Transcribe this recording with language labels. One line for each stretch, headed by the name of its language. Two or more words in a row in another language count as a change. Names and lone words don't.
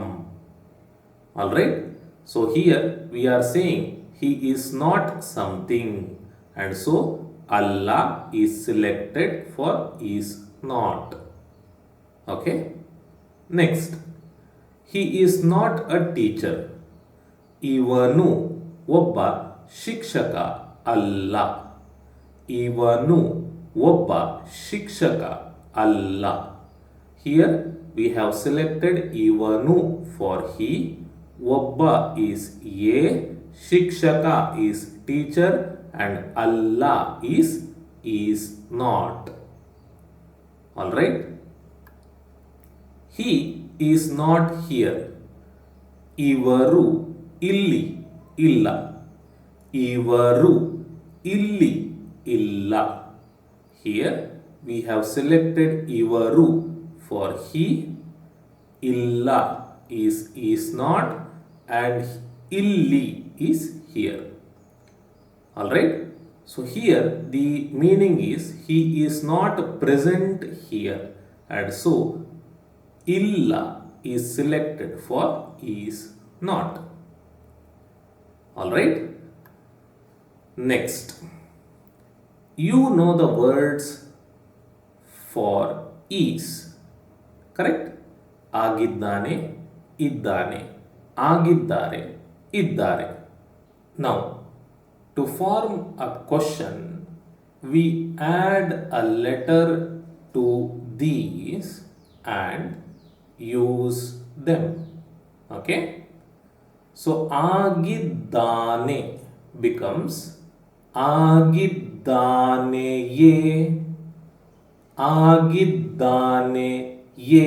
English: Alright? So here we are saying he is not something, and so Allah is selected for is not. Okay? Next, he is not a teacher.
Kannada: ಇವನು ಒಬ್ಬ ಶಿಕ್ಷಕ ಅಲ್ಲ. ಇವನು ಒಬ್ಬ ಶಿಕ್ಷಕ ಅಲ್ಲ.
English: Here we have selected Ivanu for he. Obba is a, Shikshaka is teacher, and Allah is not. Alright? He is not here.
Kannada: ಇವರು ಇಲ್ಲಿ ಇಲ್ಲ. ಇವರು ಇಲ್ಲಿ ಇಲ್ಲ.
English: Here we have selected ivaru for he, illa is not, and illi is here. Alright. So here the meaning is he is not present here, and so illa is selected for is not. Alright. Next, you know the words for is, correct?
Kannada: ಆಗಿದ್ದಾನೆ, ಇದ್ದಾನೆ, ಆಗಿದ್ದಾರೆ, ಇದ್ದಾರೆ.
English: Now, to form a question, we add a letter to these and use them. Okay? So, ಆಗಿದ್ದಾನೆ becomes
Kannada: ಆಗಿದ್ದಾನೆಯೇ, ಆಗಿದ್ದಾನೆಯೇ.